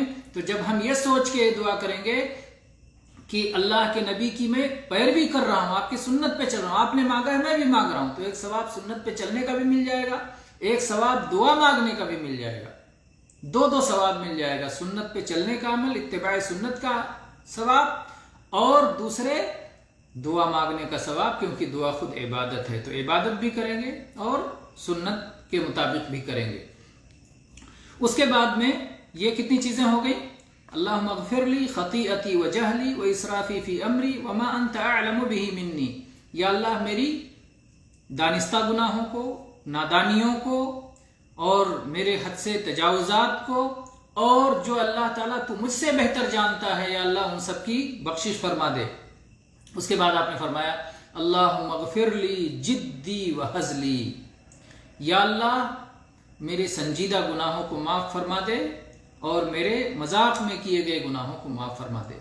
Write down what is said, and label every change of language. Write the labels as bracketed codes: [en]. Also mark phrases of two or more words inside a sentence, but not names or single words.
[ur] تو جب ہم یہ سوچ کے دعا کریں گے کہ اللہ کے نبی کی میں پیروی کر رہا ہوں، آپ کی سنت پہ چل رہا ہوں، آپ نے مانگا ہے میں بھی مانگ رہا ہوں، تو ایک ثواب سنت پہ چلنے کا بھی مل جائے گا، ایک ثواب دعا مانگنے کا بھی مل جائے گا، دو ثواب مل جائے گا، سنت پہ چلنے کا عمل، اتباع سنت کا ثواب، اور دوسرے دعا مانگنے کا ثواب، کیونکہ دعا خود عبادت ہے، تو عبادت بھی کریں گے اور سنت کے مطابق بھی کریں گے۔ اس کے بعد میں یہ کتنی چیزیں ہو گئی؟ [ar] اللہم اغفر لی خطیئتی و جہلی و اسرافی فی امری وما انت اعلم بہ منی، [ur] یا اللہ میری دانستہ گناہوں کو، نادانیوں کو، اور میرے حد سے تجاوزات کو، اور جو اللہ تعالیٰ تو مجھ سے بہتر جانتا ہے، یا اللہ ان سب کی بخشش فرما دے۔ اس کے بعد آپ نے فرمایا [ar] اللہم اغفر لی جدی و ہزلی، [ur] یا اللہ میرے سنجیدہ گناہوں کو معاف فرما دے اور میرے مذاق میں کیے گئے گناہوں کو معاف فرما دے۔